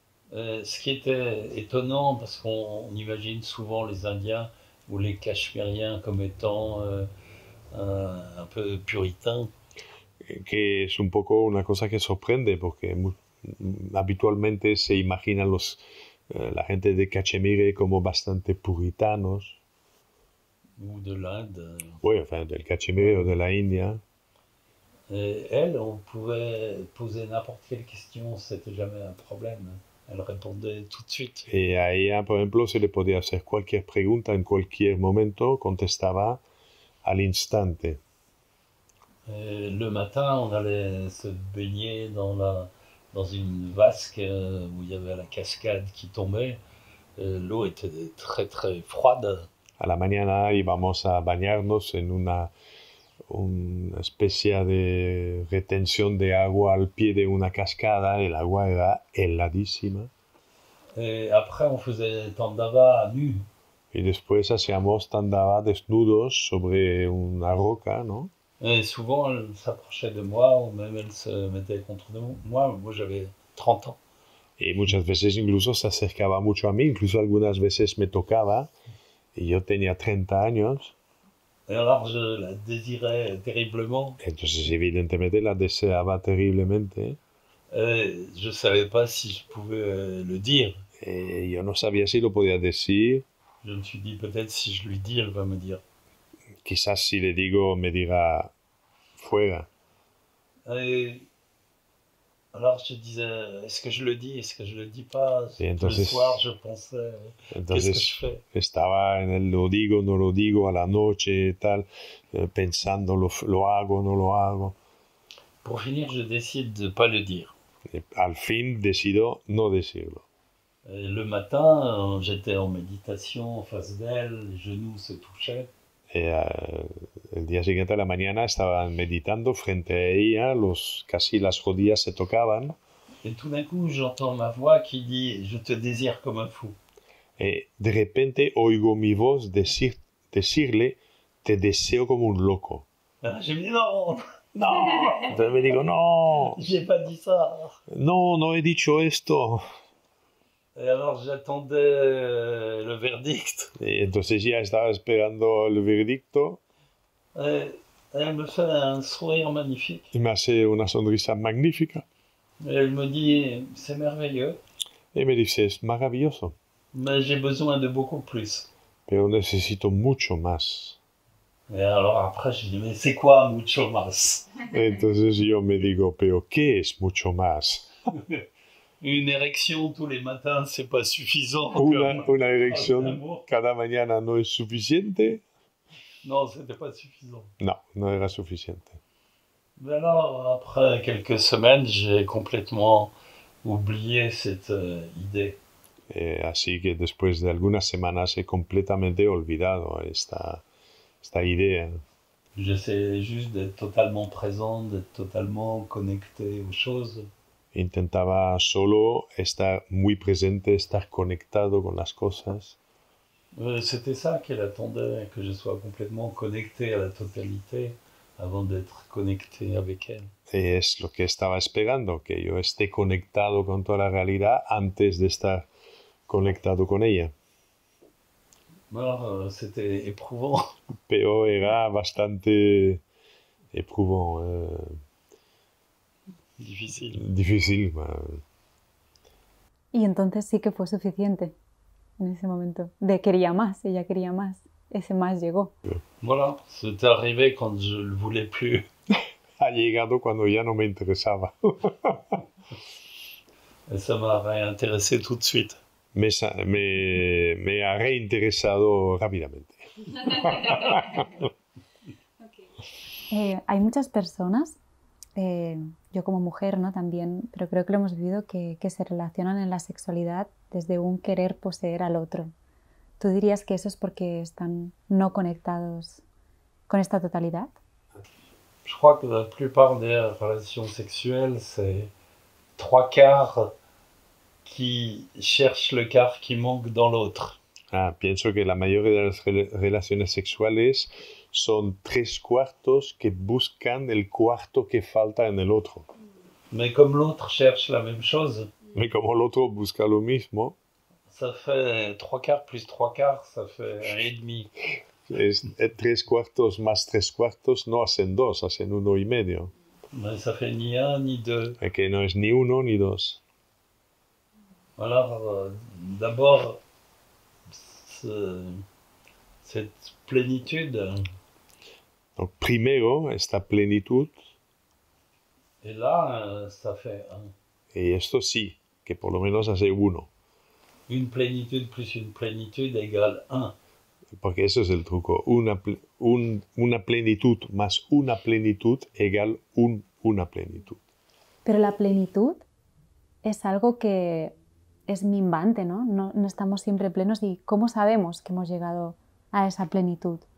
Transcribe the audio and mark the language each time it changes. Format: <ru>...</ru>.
<fr>Ce qui était étonnant, parce qu'on imagine souvent les Indiens ou les Cachemiriens comme étant un peu puritains.</fr> <es>Que es un poco una cosa que sorprende, porque habitualmente se imaginan la gente de Cachemire como bastante puritanos.</es> <fr>Ou de l'Inde. Oui, enfin,</fr> <es>del Cachemire o de la India.</es> <fr>Et elle, on pouvait poser n'importe quelle question, c'était jamais un problème. Elle répondait tout de suite.</fr> <es>Y a ella, por ejemplo, se le podía hacer cualquier pregunta en cualquier momento, contestaba al instante.</es> <fr>Et le matin, on allait se baigner dans une vasque où il y avait la cascade qui tombait. L'eau était très très froide.</fr> <es>A la mañana íbamos a bañarnos en una especie de retención de agua al pie de una cascada. El agua era heladísima.</es> <fr>Et après, on faisait Tandava nu.</fr> <es>Y después hacíamos Tandava desnudos sobre una roca, ¿no?</es> <fr>Et souvent, elle s'approchait de moi, ou même elle se mettait contre moi. Moi, j'avais 30 ans.</fr> <es>Y muchas veces incluso se acercaba mucho a mí, incluso algunas veces me tocaba, y yo tenía 30 años.</es> <fr>Et alors, je la désirais terriblement.</fr> <es>Entonces, evidentemente, la deseaba terriblemente.</es> <fr>Je ne savais pas si je pouvais le dire.</fr> <es>Yo no sabía si lo podía decir.</es> <fr>Je me suis dit, peut-être si je lui dis, elle va me dire.</fr> <es>Quizás si le digo, me diga fuera.</es> <fr>Et alors je disais, est-ce que je le dis, est-ce que je le dis pas?</fr> <es>Entonces,</es> <fr>le soir, je pensais, qu'est-ce que je fais?</fr> <es>Estaba en el lo digo, no lo digo, a la noche, tal, pensando, lo hago, no lo hago.</es> <fr>Pour finir, je décide de ne pas le dire.</fr> <es>Al fin decido no decirlo.</es> <fr>Et le matin, j'étais en méditation en face d'elle, les genoux se touchaient.</fr> <es>El día siguiente a la mañana estaban meditando frente a ella, casi las rodillas se tocaban.</es> <fr>Et tout d'un coup, j'entends ma voix qui dit, je te désire comme un fou.</fr> <es>De repente oigo mi voz decirle, te deseo como un loco.</es> <fr>Alors, je me dis, non,</fr> <es>no. Entonces me digo, no.</es> <fr>J'ai pas dit ça.</fr> <es>No, no he dicho esto.</es> <fr>Et alors j'attendais le verdict.</fr> <es>Y entonces ya estaba esperando el veredicto.</es> <fr>Elle me fait un sourire magnifique.</fr> <es>Y me hace una sonrisa magnífica.</es> <fr>Et elle me dit, c'est merveilleux.</fr> <es>Y me dice, es maravilloso.</es> <fr>Mais j'ai besoin de beaucoup plus.</fr> <es>Pero necesito mucho más.</es> <fr>Et alors après, je dis, mais c'est quoi</fr> <es>mucho más? Entonces yo me digo, pero ¿qué es mucho más?</es> <fr>Une érection tous les matins, c'est pas suffisant.</fr> <es>Una erección cada mañana no es suficiente.</es> <fr>Non, c'était pas suffisant.</fr> <es>No, no era suficiente.</es> <fr>Mais alors, après quelques semaines, j'ai complètement oublié cette idée.</fr> <es>Así que después de algunas semanas he completamente olvidado esta idea.</es> <fr>J'essayais juste d'être totalement présent, d'être totalement connecté aux choses.</fr> <es>Intentaba solo estar muy presente, estar conectado con las cosas.</es> <fr>C'était ça qu'elle attendait, que je sois complètement connecté à la totalité avant d'être connecté avec elle.</fr> <es>Es lo que estaba esperando, que yo esté conectado con toda la realidad antes de estar conectado con ella.</es> <fr>Alors, c'était éprouvant.</fr> <es>Pero era bastante</es> <fr>éprouvant.</fr> <es>Difícil. Y entonces sí que fue suficiente en ese momento. Quería más, ella quería más. Ese más llegó.</es> <fr>Voilà, c'est arrivé quand je le voulais plus.</fr> <es>Ha llegado cuando ya no me interesaba.</es> <fr>Et ça m'a réintéressé tout de suite.</fr> <es>Me ha reinteresado rápidamente. Hay muchas personas, yo como mujer, ¿no? También, pero creo que lo hemos vivido, que se relacionan en la sexualidad desde un querer poseer al otro. ¿Tú dirías que eso es porque están no conectados con esta totalidad?</es> <fr>Je crois que la plupart des relations sexuelles, c'est 3/4 qui cherchent le quart qui manque dans l'autre.</fr> <es>Pienso que la mayoría de las relaciones sexuales son 3/4 que buscan el cuarto que falta en el otro.</es> <fr>Mais comme l'autre cherche la même chose,</fr> <es>Y como el otro busca lo mismo,</es> <fr>ça fait 3/4 plus 3/4, ça fait 1,5.</fr> <es>Es 3/4 más 3/4 no hacen 2, hacen 1,5.</es> <fr>Mais ça fait ni 1 ni 2.</fr> <es>Que no es ni 1 ni 2.</es> <fr>Alors, d'abord, cette plénitude.</fr> <es>Donc, primero, esta plenitud.</es> <fr>Et là, ça fait 1.</fr> <es>Y esto sí, que por lo menos hace 1.</es> <fr>Une plénitude plus une plénitude égale 1.</fr> <es>Porque eso es el truco. Una plenitud más una plenitud igual una plenitud. Pero la plenitud es algo que es minvante, ¿no? No estamos siempre plenos. ¿Y cómo sabemos que hemos llegado a esa plenitud?</es>